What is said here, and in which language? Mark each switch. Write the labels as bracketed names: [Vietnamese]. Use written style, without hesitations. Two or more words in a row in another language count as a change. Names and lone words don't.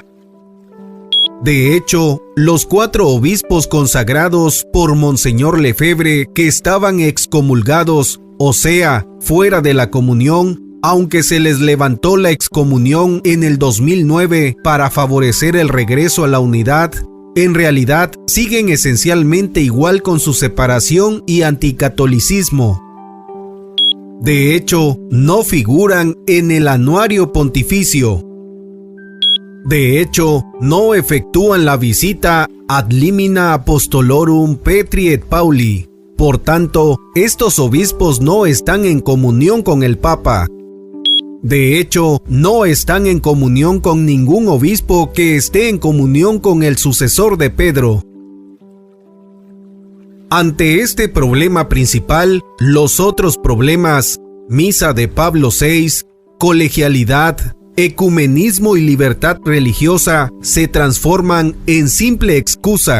[Spanish] De hecho, los 4 obispos consagrados por Monseñor Lefebvre que estaban excomulgados, o sea, fuera de la comunión, aunque se les levantó la excomunión en el 2009 para favorecer el regreso a la unidad, en realidad siguen esencialmente igual con su separación y anticatolicismo. De hecho, no figuran en el anuario pontificio. De hecho, no efectúan la visita [Latin] ad limina apostolorum Petri et Pauli. [Spanish] Por tanto, estos obispos no están en comunión con el Papa. De hecho, no están en comunión con ningún obispo que esté en comunión con el sucesor de Pedro. Ante este problema principal, los otros problemas, misa de Pablo VI, colegialidad, ecumenismo y libertad religiosa, se transforman en simple excusa.